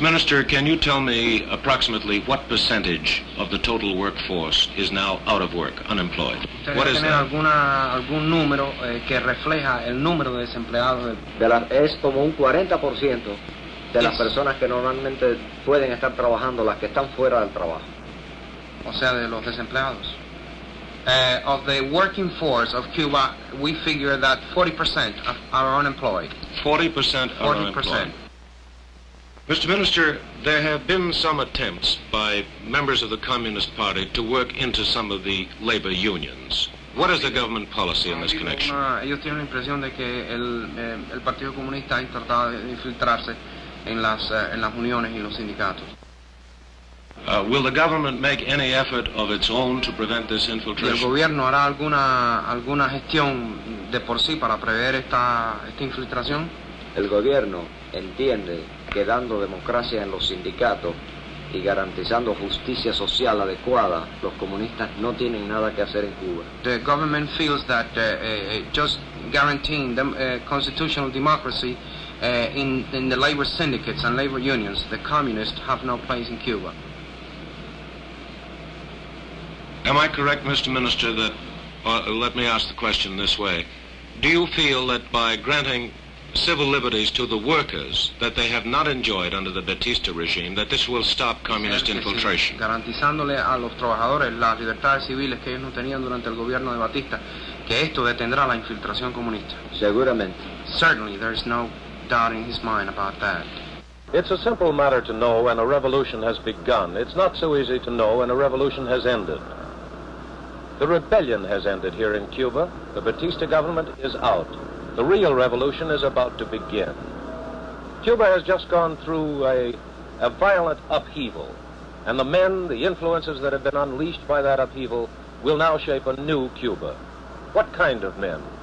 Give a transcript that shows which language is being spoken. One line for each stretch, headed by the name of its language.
English: Minister, can you tell me approximately what percentage of the total workforce is now out of work, unemployed? What is that?
Spanish: algún número que refleja el número de desempleados? Es como un 40% de las personas que normalmente pueden estar trabajando, las que están fuera del trabajo. O sea, de los desempleados.
English: Of the working force of Cuba, we figure that 40% are unemployed. 40% are unemployed. Mr. Minister, there have been some attempts by members of the Communist Party to work into some of the labor unions. What is the government policy in this connection?
Spanish: Ellos tienen la impresión de que el Partido Comunista ha intentado de infiltrarse en las uniones y los sindicatos.
English: Will the government make any effort of its own to prevent this infiltration?
Spanish: ¿El gobierno hará alguna gestión de por sí para prever esta infiltración? El gobierno entiende que dando democracia en los sindicatos y garantizando justicia social adecuada, los comunistas no tienen nada que hacer en Cuba.
English: The government feels that just guaranteeing constitutional democracy in the labor syndicates and labor unions, the communists have no place in Cuba. Am I correct, Mr. Minister, that, let me ask the question this way, do you feel that by granting civil liberties to the workers that they have not enjoyed under the Batista regime, that this will stop communist infiltration?
Spanish: Garantizándole a los trabajadores las libertades civiles que ellos no tenían durante el gobierno de Batista, que esto detendrá la infiltración comunista. Seguramente.
English: Certainly, there is no doubt in his mind about that. It's a simple matter to know when a revolution has begun. It's not so easy to know when a revolution has ended. The rebellion has ended here in Cuba. The Batista government is out. The real revolution is about to begin. Cuba has just gone through a violent upheaval, and the men, the influences that have been unleashed by that upheaval will now shape a new Cuba. What kind of men?